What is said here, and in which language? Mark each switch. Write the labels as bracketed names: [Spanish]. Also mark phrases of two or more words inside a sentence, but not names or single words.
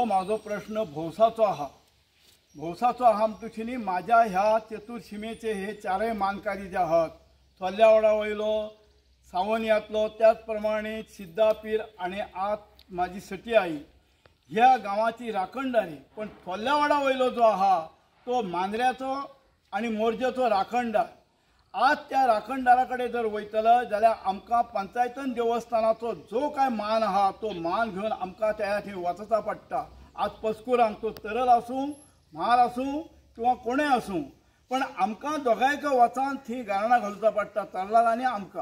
[Konkani] माझा प्रश्न भोवसाचो आहा. भोवसाचो आहा तुझी माझ्या ह्या चतुर्सीमेचे हे 4 मानकारी जे आहात, थोल्ल्यावाडा वयलो, सावनियातलो, त्याचप्रमाणे सिद्धापीर आणि आज माझी सटी आई ह्या गावाची राखणदारी. पण थोल्ल्यावाडा वयलो जो आहा तो मांद्र्याचो आणि मोर्जेचो राखणदार. आज त्या राखणदाराकडे जर वयतलं जाल्यार आमकां पंचायतन देवस्थानाचो जो काय मान आहा तो मान घेऊन आमकां त्या थंय वचचा पडटा. आज पस्कुरांक तो तरल आसूं, म्हार आसूं किंवा कोणें आसूं, पण आमकां दोगांयक वचान थंय गाराणा घालचा पडटा, तरलाक आनी आमकां.